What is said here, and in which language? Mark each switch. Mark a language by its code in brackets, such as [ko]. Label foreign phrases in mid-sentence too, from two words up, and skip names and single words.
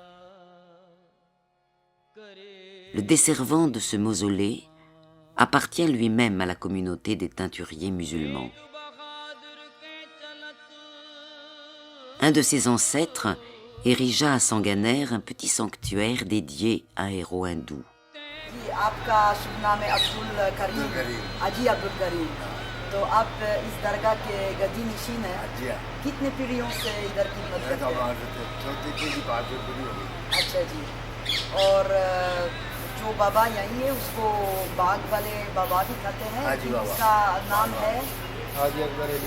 [fr] Le desservant de ce mausolée appartient lui-même à la communauté des teinturiers musulmans. Un de ses ancêtres érigea à Sanganer un petit sanctuaire dédié à un héros hindou. [hi] आपका शुभ नाम है अब्दुल करीम, अजी अब्दुल करीम। तो आप इस दरगाह के गद्दी नशीन हैं। कितने पीढ़ियों से इधर की मदद करते हैं? अच्छा जी। और जो बाबा यहीं है उसको बाग वाले बाबा भी कहते हैं, उसका नाम है हाजी अकबर अली।